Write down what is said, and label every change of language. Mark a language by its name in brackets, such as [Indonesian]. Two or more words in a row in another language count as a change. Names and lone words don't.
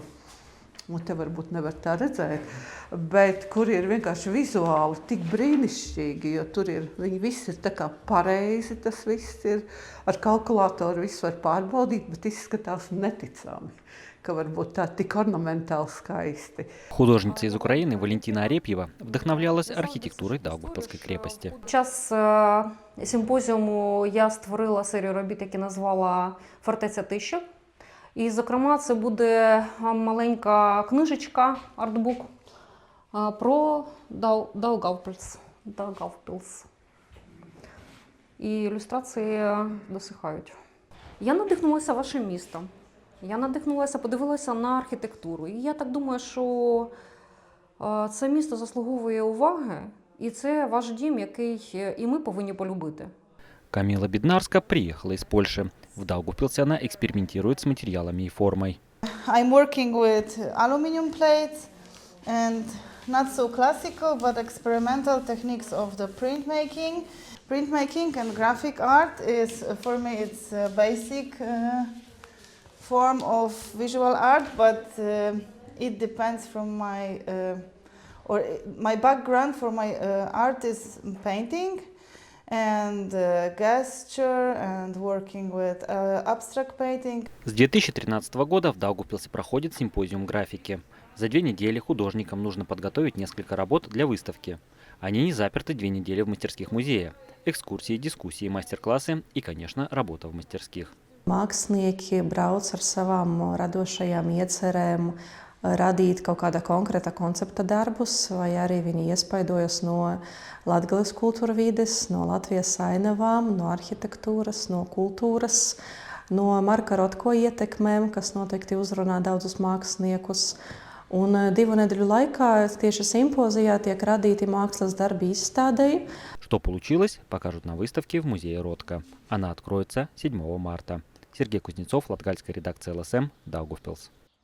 [Latvian] Un te varbūt nevar tā redzēt, bet kur ir vienkārši vizuāli tik brīnišķīgi, jo tur viņi visi ir tā kā pareizi, tas viss ir, ar kalkulātoru visu var pārbaudīt, bet izskatās neticami, ka varbūt tā tik орнаментāli skaisti. [Russian] Художница из Украины Валентина Арепьева вдохновлялась [Ukrainian] архітектурою Даугавпилської [Russian] крепості. [Ukrainian] Під час симпозіуму я створила серію робіт, які назвала «Фортеця тиші». І, зокрема, це буде маленька книжечка, артбук про Даугавпилс. І ілюстрації досихають. Я надихнулася вашим містом. Я надихнулася, подивилася на архітектуру. І я так думаю, що це місто заслуговує уваги. І це ваш дім, який і ми повинні полюбити. [Russian] Камила Беднарска приехала из Польши. В Даугавпилсе она экспериментирует с материалами и формой. [English] I'm working with aluminum plates and not so classical but experimental techniques of the printmaking. Printmaking and graphic art is, for me, it's a basic form of visual art, but it depends from my background for my art is painting and gesture and working with abstract painting. [Russian] С 2013 года в Даугавпилсе проходит симпозиум графики. За 2 недели художникам нужно подготовить несколько работ для выставки. Они не заперты 2 недели в мастерских музея. Экскурсии, дискуссии, мастер-классы и, конечно, работа в мастерских. [Latvian] Mākslinieki brauc ar savām radošajām iecerēm, radīt kaut kāda konkrēta koncepta darbus, vai arī viņi iespaidojas no Latgales kultūra vides, no Latvijas ainavām, no arhitektūras, no kultūras, no Marka Rotko ietekmēm, kas noteikti uzrunā daudzus māksliniekus. Un 2 nedēļu laikā tieši simpozijā tiek radīti mākslas darbi izstādei. [Russian] Что получилось, покажут на выставке в музее Ротко. Она откроется 7 марта. Сергей Кузнецов, латгальская редакция ЛСМ, Даугавпилс.